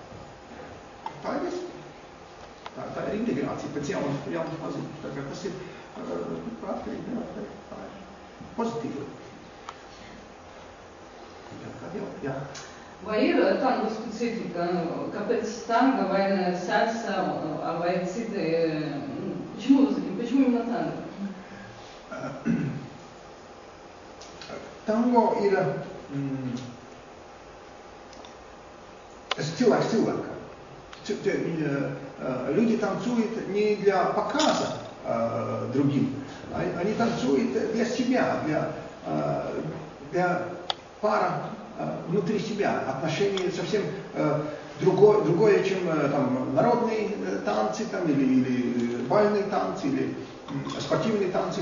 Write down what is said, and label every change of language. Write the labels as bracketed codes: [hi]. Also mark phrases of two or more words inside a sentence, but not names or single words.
[lv] Tā ir viss. Tā ir integrācija pēc jaunas pazīmes. Tā kā tas ir atkarīgi, nevar teikt, tā ir pozitīva. Jā. Vai ir tango specifika? Kāpēc tango vai [ru] не сальса, [lv] vai citi? [ru] Почему именно танго? [lv] Tango ir cilvēks cilvēkam. [ru] Люди танцуют не для показа другим, они танцуют для себя, для пара внутри себя, отношения совсем другое, чем там, народные танцы там, или бальные танцы, или спортивные танцы.